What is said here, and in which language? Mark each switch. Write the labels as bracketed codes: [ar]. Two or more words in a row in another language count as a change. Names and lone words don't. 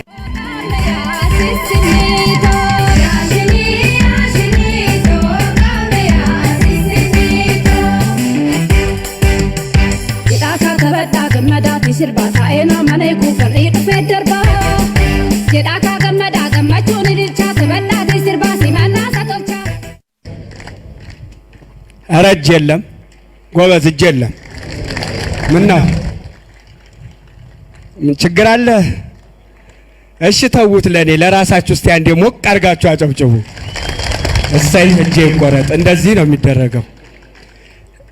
[om] Jedhaa kabadhaa gammadaati sirbaa taa'eenaa mana eeguufarree dhufee darbaa. Jedhaa gammadaa gammachuun ililchaa kabadhaati sirbaa simannaa satolchaa. [am] ኧረ እጅ የለም ጎበዝ፣ እጅ የለም። ምነው ምን ችግር አለ? እሺ ተዉት፣ ለኔ ለራሳችሁ እስቲ አንዴ ሞቅ አድርጋችሁ አጨብጭቡ። እሰይ እጄ ይቆረጥ። እንደዚህ ነው የሚደረገው።